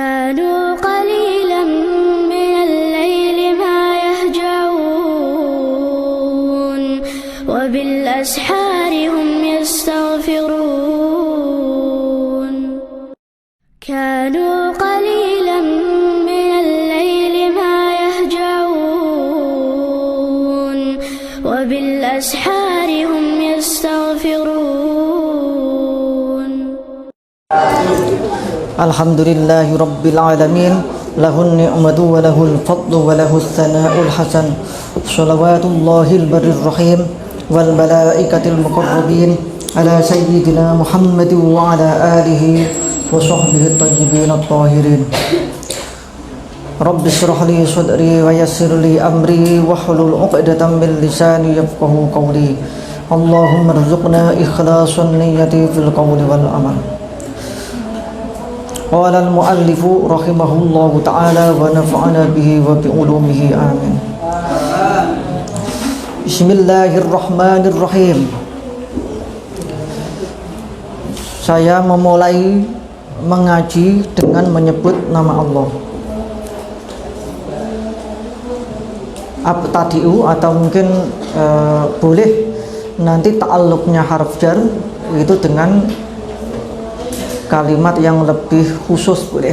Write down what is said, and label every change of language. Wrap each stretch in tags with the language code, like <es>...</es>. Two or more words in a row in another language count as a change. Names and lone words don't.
<ar>كانوا قليلا من الليل ما يهجعون وبالأسحار هم يستغفرون كانوا قليلا من الليل ما يهجعون وبالأسحار هم يستغفرون الحمد لله رب العالمين له النعمة وله الفضل وله الثناء الحسن صلوات الله البر الرحيم والملائكة المقربين على سيدنا محمد وعلى آله وصحبه الطيبين الطاهرين. رب اشرح لي صدري ويسر لي أمري واحلل عقدة من لساني يفقهوا قولي. اللهم ارزقنا إخلاص النية في القول والعمل. قال المؤلف رحمه الله تعالى ونفعنا به وبعلومه آمين. Bismillahirrahmanirrahim.</ar> <id>Saya memulai mengaji dengan menyebut nama Allah. Abtadi'u atau mungkin boleh nanti ta'alluqnya</id> <ar>حرف جر</ar> <id>itu dengan kalimat yang lebih khusus boleh.</id>